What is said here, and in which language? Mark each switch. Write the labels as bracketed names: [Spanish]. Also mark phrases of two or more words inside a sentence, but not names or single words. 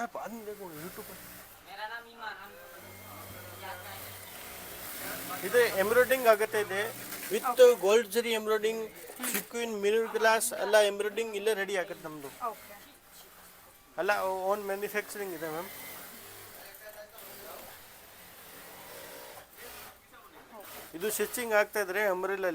[Hindi] बाद में देखो यूट्यूब पर। मेरा नाम ईमान। [Kannada] ಇದು ಎಂಬ್ರಾಯ್ಡಿಂಗ್ ಆಗುತ್ತೆ. ಇದೆ [English] with gold [Kannada] ಜರಿ ಎಂಬ್ರಾಯ್ಡಿಂಗ್, ಸಿಕ್ವಿನ್, [English] mirror glass [Kannada] ಎಲ್ಲ ಎಂಬ್ರಾಯ್ಡಿಂಗ್ ಇಲ್ಲೇ ರೆಡಿ ಆಗುತ್ತೆ ನಮ್ಮದು. ಓಕೆ, ಎಲ್ಲ [English] own manufacturing [Kannada] ಇದೆ ಮ್ಯಾಮ್. ಇದು ಸ್ಟಿಚಿಂಗ್ ಆಗ್ತಾ ಇದ್ರೆ ಅಂಬ್ರೆಲಲ್ಲಿ.